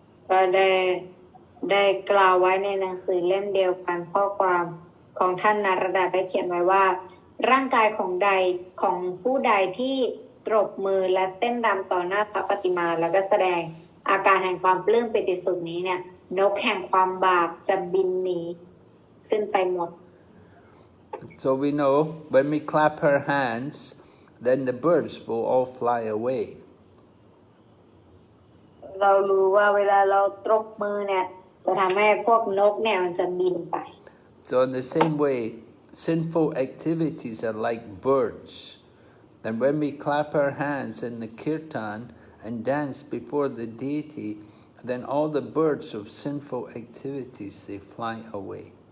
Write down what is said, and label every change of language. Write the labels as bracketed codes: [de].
[th] ก็ได้กล่าวไว้ในหนังสือเล่มเดียวกันข้อความของท่านนารดาได้เขียนไว้ว่าร่างกายของผู้ใดที่ตบมือและเต้นรำต่อหน้าพระปฏิมาแล้วก็แสดงอาการแห่งความปลื้มปิติสุขนี้เนี่ยนกแห่งความบาปจะบินหนีขึ้นไปหมด [en] So we know when we clap our hands, then the birds will all fly away. [th] เรารู้ว่าเวลาเราตบมือเนี่ยจะทำให้พวกนกเนี่ยมันจะบินไป [en] So in the same way, sinful activities are like birds. And when we clap our hands in the kirtan and dance before the deity, then all the birds of sinful activities, they fly away.